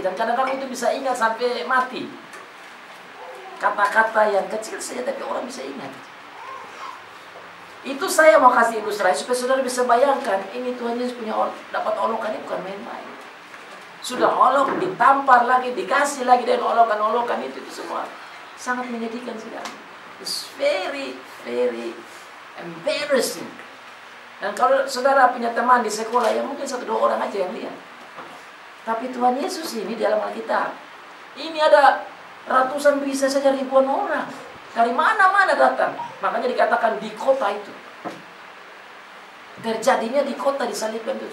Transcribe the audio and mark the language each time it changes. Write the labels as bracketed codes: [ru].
[id] Dan kadang-kadang itu bisa ingat sampai mati. Kata-kata yang kecil saja, tapi orang bisa ingat. Itu saya mau kasih ilustrasi supaya saudara bisa bayangkan, ini Tuhan Yesus punya dapat olokan ini bukan main-main. Sudah olok, ditampar lagi, dikasih lagi dengan olokan-olokan itu semua sangat menyedihkan sekali. [en] It's very, very embarrassing. [id] Dan kalau saudara punya teman di sekolah, ya mungkin 1-2 orang aja yang lihat. Tapi Tuhan Yesus ini dalam Alkitab, ini ada ratusan, bisa saja ribuan orang. Dari mana-mana datang. Makanya dikatakan di kota itu. Terjadinya di kota disalibkan itu.